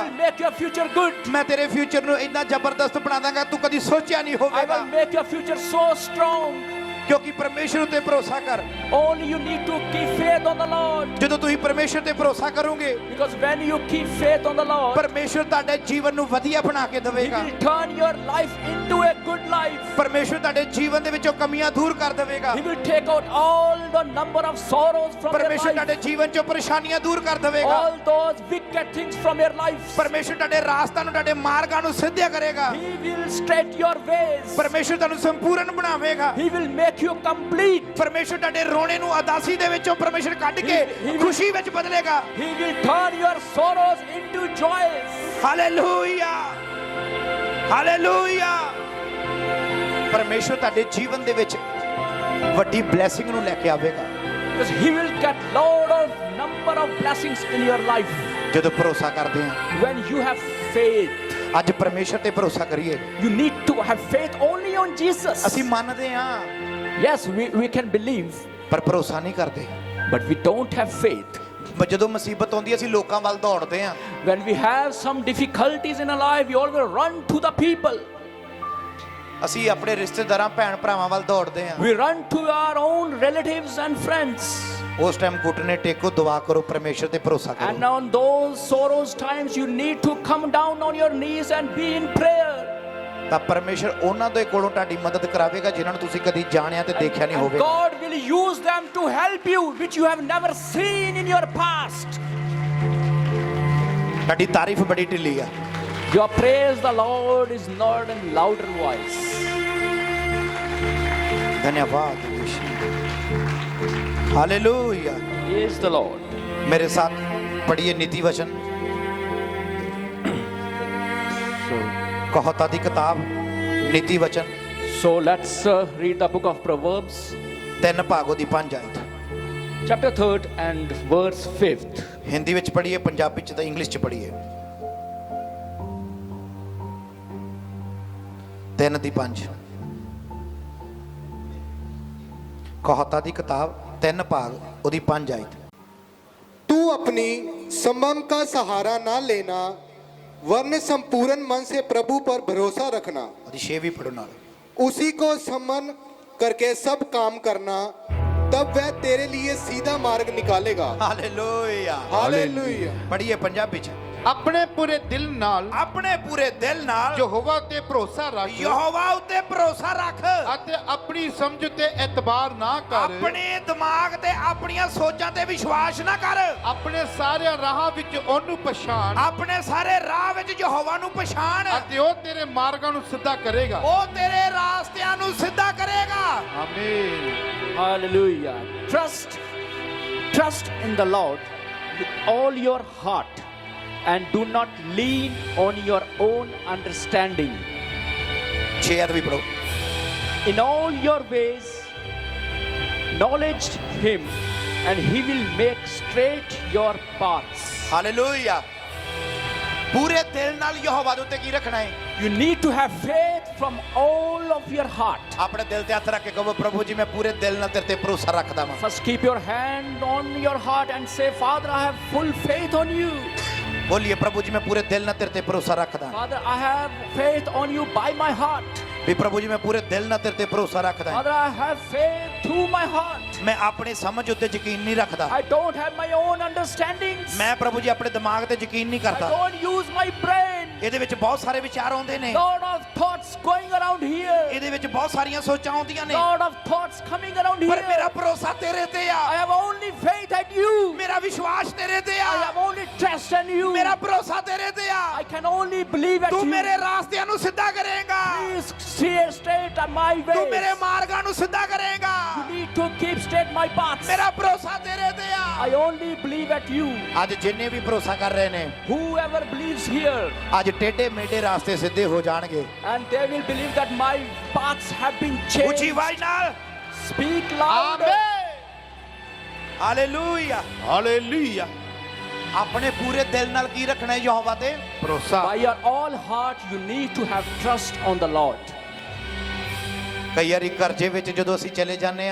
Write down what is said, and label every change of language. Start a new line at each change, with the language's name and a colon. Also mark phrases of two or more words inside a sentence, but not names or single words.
English: will make your future good.
Punjabi: ਮੈਂ ਤੇਰੇ ਫਿਊਚਰ ਨੂੰ ਇੰਨਾ ਜ਼ਬਰਦਸਤ ਬਣਾ ਦਾਂਗਾ ਤੂੰ ਕਦੀ ਸੋਚਿਆ ਨਹੀਂ
English: I
Punjabi: ਹੋਵੇਗਾ,
English: will make your future so strong.
Punjabi: ਕਿਉਂਕਿ ਪਰਮੇਸ਼ਵਰ ਉੱਤੇ ਭਰੋਸਾ ਕਰ।
English: Only you need to keep faith on the Lord.
Punjabi: ਜਦੋਂ ਤੁਸੀਂ ਪਰਮੇਸ਼ਵਰ ਤੇ ਭਰੋਸਾ ਕਰੋਗੇ,
English: Because when you keep faith on the Lord,
Punjabi: ਪਰਮੇਸ਼ਵਰ ਤੁਹਾਡੇ ਜੀਵਨ ਨੂੰ ਵਧੀਆ ਬਣਾ ਕੇ
English: He
Punjabi: ਦੇਵੇਗਾ,
English: will turn your life into a good life.
Punjabi: ਪਰਮੇਸ਼ਵਰ ਤੁਹਾਡੇ ਜੀਵਨ ਦੇ ਵਿੱਚੋਂ ਕਮੀਆਂ ਦੂਰ ਕਰ ਦੇਵੇਗਾ,
English: He will take out all the number of sorrows from your
Punjabi: ਪਰਮੇਸ਼ਵਰ
English: life.
Punjabi: ਤੁਹਾਡੇ ਜੀਵਨ ਚੋਂ ਪਰੇਸ਼ਾਨੀਆਂ ਦੂਰ ਕਰ ਦੇਵੇਗਾ,
English: All those wicked things from your life.
Punjabi: ਪਰਮੇਸ਼ਵਰ ਤੁਹਾਡੇ ਰਾਸਤਾ ਨੂੰ ਤੁਹਾਡੇ ਮਾਰਗਾਂ ਨੂੰ ਸਿੱਧਿਆ ਕਰੇਗਾ,
English: He will straight your ways.
Punjabi: ਪਰਮੇਸ਼ਵਰ ਤੁਹਾਨੂੰ ਸੰਪੂਰਨ ਬਣਾਵੇਗਾ,
English: He will make you complete.
Punjabi: ਪਰਮੇਸ਼ਵਰ ਤੁਹਾਡੇ ਰੋਣੇ ਨੂੰ ਉਦਾਸੀ ਦੇ ਵਿੱਚੋਂ ਪਰਮੇਸ਼ਵਰ ਕੱਢ ਕੇ
English: will-
Punjabi: ਖੁਸ਼ੀ ਵਿੱਚ ਬਦਲੇਗਾ।
English: He will turn your sorrows into joys.
Punjabi: ਹਾਲੇਲੂਇਆ, ਹਾਲੇਲੂਇਆ। ਪਰਮੇਸ਼ਵਰ ਤੁਹਾਡੇ ਜੀਵਨ ਦੇ ਵਿੱਚ ਵੱਡੀ ਬਲੇਸਿੰਗ ਨੂੰ ਲੈ ਕੇ ਆਵੇਗਾ
English: Because He will get load of number of blessings in your life
Punjabi: ਜਦੋਂ ਭਰੋਸਾ ਕਰਦੇ ਹਾਂ।
English: when you have faith.
Punjabi: ਅੱਜ ਪਰਮੇਸ਼ਰ ਤੇ ਭਰੋਸਾ ਕਰੀਏ।
English: You need to have faith only on Jesus.
Punjabi: ਅਸੀਂ ਮੰਨਦੇ ਹਾਂ
English: Yes, we can believe,
Punjabi: ਪਰ ਭਰੋਸਾ ਨਹੀਂ ਕਰਦੇ।
English: but we don't have faith.
Punjabi: ਜਦੋਂ ਮੁਸੀਬਤ ਆਉਂਦੀ ਅਸੀਂ ਲੋਕਾਂ ਵੱਲ ਦੌੜਦੇ ਹਾਂ।
English: When we have some difficulties in our life, we always run to the people.
Punjabi: ਅਸੀਂ ਆਪਣੇ ਰਿਸ਼ਤੇਦਾਰਾਂ ਭੈਣ ਭਰਾਵਾਂ ਵੱਲ ਦੌੜਦੇ ਹਾਂ।
English: We run to our own relatives and friends.
Punjabi: ਉਸ ਟਾਈਮ ਘੁਟਨੇ ਟੇਕੋ, ਦੁਆ ਕਰੋ, ਪਰਮੇਸ਼ਰ ਤੇ ਭਰੋਸਾ
English: And
Punjabi: ਕਰੋ।
English: on those sorrows times, you need to come down on your knees and be in prayer.
Punjabi: ਤਾਂ ਪਰਮੇਸ਼ਰ ਉਹਨਾਂ ਦੇ ਕੋਲੋਂ ਤੁਹਾਡੀ ਮਦਦ ਕਰਾਵੇਗਾ ਜਿਨ੍ਹਾਂ ਨੂੰ ਤੁਸੀਂ ਕਦੀ ਜਾਣਿਆ ਤੇ ਦੇਖਿਆ ਨਹੀਂ
English: And
Punjabi: ਹੋਵੇਗਾ।
English: God will use them to help you, which you have never seen in your past.
Punjabi: ਤੁਹਾਡੀ ਤਾਰੀਫ ਬੜੀ ਢਿੱਲੀ ਆ।
English: Your praise the Lord is not in louder voice.
Hindi: धन्यवाद यीशु, हालेलुया।
English: Praise the Lord.
Hindi: मेरे साथ पढ़िए नीति वचन,
Punjabi: ਕਹਾਉਤਾਂ ਦੀ
Hindi: किताब नीति वचन,
English: So let's read the book of Proverbs,
Punjabi: 3 ਭਾਗ ਉਹਦੀ 5 ਆਇਤ।
English: chapter 3rd and verse 5th.
Punjabi: हिंदी ਵਿੱਚ ਪੜ੍ਹੀਏ, ਪੰਜਾਬੀ ਚ ਤਾਂ ਇੰਗਲਿਸ਼ ਚ ਪੜ੍ਹੀਏ। 3 ਦੀ 5 ਕਹਾਤਾ ਦੀ किताब 3 ਭਾਗ ਉਹਦੀ 5 ਆਇਤ।
Hindi: तू अपनी संभव का सहारा ना लेना, वरन संपूर्ण मन से प्रभु पर भरोसा रखना।
Punjabi: ਉਹਦੀ 6 ਵੀ ਪੜੋ ਨਾਲ।
Hindi: उसी को समन करके सब काम करना, तब वह तेरे लिए सीधा मार्ग निकालेगा।
Punjabi: ਹਾਲੇਲੂਇਆ।
Hindi: हालेलुया।
Punjabi: ਪੜ੍ਹੀਏ ਪੰਜਾਬੀ ਚ। ਆਪਣੇ ਪੂਰੇ ਦਿਲ ਨਾਲ ਆਪਣੇ ਪੂਰੇ ਦਿਲ ਨਾਲ ਯਹੋਵਾ ਤੇ ਭਰੋਸਾ ਰੱਖ ਯਹੋਵਾ ਉੱਤੇ ਭਰੋਸਾ ਰੱਖ ਅਤੇ ਆਪਣੀ ਸਮਝ ਤੇ ਇਤਬਾਰ ਨਾ ਕਰ। ਆਪਣੇ ਦਿਮਾਗ ਤੇ ਆਪਣੀਆਂ ਸੋਚਾਂ ਤੇ ਵਿਸ਼ਵਾਸ ਨਾ ਕਰ। ਆਪਣੇ ਸਾਰੇ ਰਾਹਾਂ ਵਿੱਚ ਉਹਨੂੰ ਪਛਾਣ ਆਪਣੇ ਸਾਰੇ ਰਾਹ ਵਿੱਚ ਯਹੋਵਾ ਨੂੰ ਪਛਾਣ ਅਤੇ ਉਹ ਤੇਰੇ ਮਾਰਗਾਂ ਨੂੰ ਸਿੱਧਾ ਕਰੇਗਾ। ਉਹ ਤੇਰੇ ਰਾਸਤਿਆਂ ਨੂੰ ਸਿੱਧਾ ਕਰੇਗਾ। ਆਮੀਨ।
English: Hallelujah. Trust in the Lord with all your heart and do not lean on your own understanding.
Punjabi: 6 ਵੀ ਪੜੋ।
English: In all your ways acknowledge him and he will make straight your paths.
Punjabi: ਹਾਲੇਲੂਇਆ। ਪੂਰੇ ਦਿਲ ਨਾਲ ਯਹੋਵਾ ਦੇ ਉੱਤੇ ਕੀ ਰੱਖਣਾ ਹੈ?
English: You need to have faith from all of your heart.
Punjabi: ਆਪਣੇ ਦਿਲ ਤੇ ਹੱਥ ਰੱਖ ਕੇ ਕਹੋ, ਪ੍ਰਭੂ ਜੀ ਮੈਂ ਪੂਰੇ ਦਿਲ ਨਾਲ ਤੇਰੇ ਤੇ ਭਰੋਸਾ ਰੱਖਦਾ ਹਾਂ।
English: First keep your hand on your heart and say, Father, I have full faith on you.
Punjabi: ਬੋਲੀਏ, ਪ੍ਰਭੂ ਜੀ ਮੈਂ ਪੂਰੇ ਦਿਲ ਨਾਲ ਤੇਰੇ ਤੇ ਭਰੋਸਾ ਰੱਖਦਾ।
English: Father, I have faith on you by my heart.
Punjabi: ਵੀ ਪ੍ਰਭੂ ਜੀ ਮੈਂ ਪੂਰੇ ਦਿਲ ਨਾਲ ਤੇਰੇ ਤੇ ਭਰੋਸਾ ਰੱਖਦਾ।
English: Father, I have faith through my heart.
Punjabi: ਮੈਂ ਆਪਣੀ ਸਮਝ ਉੱਤੇ ਯਕੀਨ ਨਹੀਂ ਰੱਖਦਾ।
English: I don't have my own understandings.
Punjabi: ਮੈਂ ਪ੍ਰਭੂ ਜੀ ਆਪਣੇ ਦਿਮਾਗ ਤੇ ਯਕੀਨ ਨਹੀਂ
English: I
Punjabi: ਕਰਦਾ।
English: don't use my brain.
Punjabi: ਇਹਦੇ ਵਿੱਚ ਬਹੁਤ ਸਾਰੇ ਵਿਚਾਰ ਆਉਂਦੇ ਨੇ।
English: Lot of thoughts going around here.
Punjabi: ਇਹਦੇ ਵਿੱਚ ਬਹੁਤ ਸਾਰੀਆਂ ਸੋਚਾਂ ਆਉਂਦੀਆਂ ਨੇ।
English: Lot of thoughts coming around
Punjabi: ਪਰ ਮੇਰਾ
English: here.
Punjabi: ਭਰੋਸਾ ਤੇਰੇ ਤੇ ਆ।
English: I have only faith at you.
Punjabi: ਮੇਰਾ ਵਿਸ਼ਵਾਸ ਤੇਰੇ ਤੇ ਆ।
English: I have only trust in you.
Punjabi: ਮੇਰਾ ਭਰੋਸਾ ਤੇਰੇ ਤੇ ਆ।
English: I can only believe at
Punjabi: ਤੂੰ
English: you.
Punjabi: ਮੇਰੇ ਰਾਸਤਿਆਂ ਨੂੰ ਸਿੱਧਾ ਕਰੇਗਾ।
English: Please steer straight on my
Punjabi: ਤੂੰ ਮੇਰੇ
English: ways.
Punjabi: ਮਾਰਗਾਂ ਨੂੰ ਸਿੱਧਾ ਕਰੇਗਾ।
English: You need to keep straight my paths.
Punjabi: ਮੇਰਾ ਭਰੋਸਾ ਤੇਰੇ ਤੇ ਆ।
English: I only believe at you.
Punjabi: ਅੱਜ ਜਿੰਨੇ ਵੀ ਭਰੋਸਾ ਕਰ ਰਹੇ ਨੇ,
English: Whoever believes here,
Punjabi: ਅੱਜ ਟੇਢੇ ਮੇਢੇ ਰਾਸਤੇ ਸਿੱਧੇ ਹੋ ਜਾਣਗੇ।
English: and they will believe that my paths have been
Punjabi: ਉੱਚੀ
English: changed.
Punjabi: ਆਵਾਜ਼ ਨਾਲ
English: Speak louder.
Punjabi: ਹਾਲੇਲੂਇਆ। ਹਾਲੇਲੂਇਆ। ਆਪਣੇ ਪੂਰੇ ਦਿਲ ਨਾਲ ਕੀ ਰੱਖਣਾ ਹੈ ਯਹੋਵਾ ਤੇ? ਭਰੋਸਾ।
English: By your all heart, you need to have trust on the Lord.
Punjabi: ਕਈ ਵਾਰੀ ਕਰਜ਼ੇ ਵਿੱਚ ਜਦੋਂ ਅਸੀਂ ਚਲੇ ਜਾਂਦੇ ਆ,